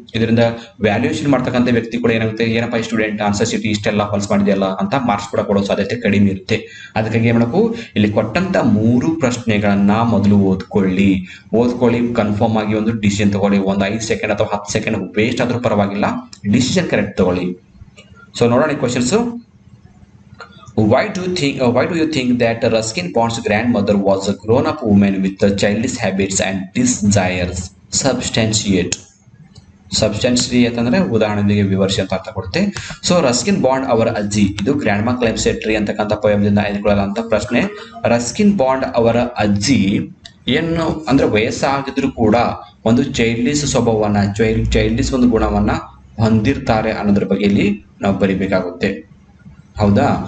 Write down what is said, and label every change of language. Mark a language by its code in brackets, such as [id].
[kn] ಇದರಿಂದ ವ್ಯಾಲ್ಯೂಯೇಷನ್ ಮಾಡ್ತಕ್ಕಂಥ ವ್ಯಕ್ತಿ ಕೂಡ ಏನಾಗುತ್ತೆ, ಏನಪ್ಪ ಈ ಸ್ಟೂಡೆಂಟ್ ಆನ್ಸರ್ ಶೀಟ್ ಇಷ್ಟೆಲ್ಲ ಹೊಲ್ಸ್ ಮಾಡಿದೆಯಲ್ಲ ಅಂತ ಮಾರ್ಕ್ಸ್ ಕೂಡ ಕೊಡೋ ಸಾಧ್ಯತೆ ಕಡಿಮೆ ಇರುತ್ತೆ. ಅದಕ್ಕಾಗಿ ಏನ್ ಮಾಡಬೇಕು, ಇಲ್ಲಿ ಕೊಟ್ಟಂತ 3 ಪ್ರಶ್ನೆಗಳನ್ನ ಮೊದಲು ಓದ್ಕೊಳ್ಳಿ, ಕನ್ಫರ್ಮ್ ಆಗಿ ಒಂದು ಡಿಸಿಷನ್ ತಗೊಳ್ಳಿ. ಒಂದು 5 ಸೆಕೆಂಡ್ ಅಥವಾ 10 ಸೆಕೆಂಡ್ ವೇಸ್ಟ್ ಆದ್ರೂ ಪರವಾಗಿಲ್ಲ, ಡಿಸಿಷನ್ ಕರೆಕ್ಟ್ ತಗೊಳ್ಳಿ. ಸೊ ನೋಡೋಣ questions. [en] Why do you think that Ruskin Bond's grandmother was a grown-up woman with childish habits and desires? [kn] Substantiate ಅಂತಂದ್ರೆ ಉದಾಹರಣೆಗೆ ವಿವರಿಸಿ ಅಂತ ಅರ್ಥ ಕೊಡುತ್ತೆ. ಸೊ ರಸ್ಕಿನ್ ಬಾಂಡ್ ಅವರ ಅಜ್ಜಿ, ಇದು ಗ್ರ್ಯಾಂಡ್ ಮಾ ಕ್ಲೈಮ್ಸ್ ಟ್ರೀ ಅಂತಕ್ಕಂಥ ಪೋಯಮ್ದಿಂದ ಆಯ್ದುಕೊಳ್ಳಲಾದಂತ ಪ್ರಶ್ನೆ. ರಸ್ಕಿನ್ ಬಾಂಡ್ ಅವರ ಅಜ್ಜಿ ಏನು ಅಂದ್ರೆ ವಯಸ್ಸಾಗಿದ್ರು ಕೂಡ ಒಂದು ಚೈಲ್ಡಿಶ್ ಸ್ವಭಾವವನ್ನ, ಚೈಲ್ಡಿಶ್ ಒಂದು ಗುಣವನ್ನ ಹೊಂದಿರ್ತಾರೆ ಅನ್ನೋದ್ರ ಬಗ್ಗೆ ಇಲ್ಲಿ ನಾವು ಬರಿಬೇಕಾಗುತ್ತೆ, ಹೌದಾ?